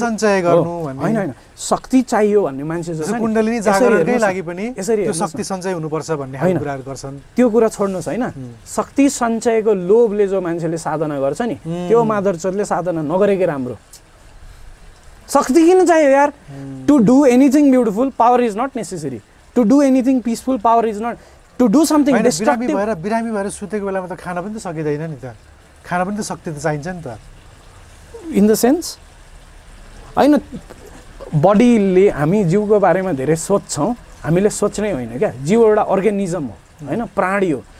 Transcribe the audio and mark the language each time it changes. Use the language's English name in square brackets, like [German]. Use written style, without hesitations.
[Nepali] सञ्चय गर्नु भन्ने होइन। शक्ति चाहियो भन्ने मान्छे जस्तो कुण्डलिनी जागरणकै लागि पनि यसरी त्यो शक्ति सञ्चय हुनुपर्छ भन्ने कुराहरू गर्छन्। त्यो कुरा छोड्नुहोस् होइन। शक्ति सञ्चयको लोभले जो मान्छेले साधना गर्छ नि, त्यो माधरचोदले साधना नगरेकै राम्रो। शक्ति किन चाहियो यार? [English] To do anything beautiful power is not necessary. To do anything peaceful power is not. To do something destructive [Nepali] बिरामी भएर सुतेको बेलामा त खाना पनि त सकिँदैन नि त। खाना पनि त शक्ति त चाहिन्छ नि त। [English] in the sense [Nepali] होइन, बडीले हामी जिउको बारेमा धेरै सोच्छौँ, हामीले सोच्नै होइन क्या। जिउ एउटा अर्गानिजम हो होइन, प्राणी हो।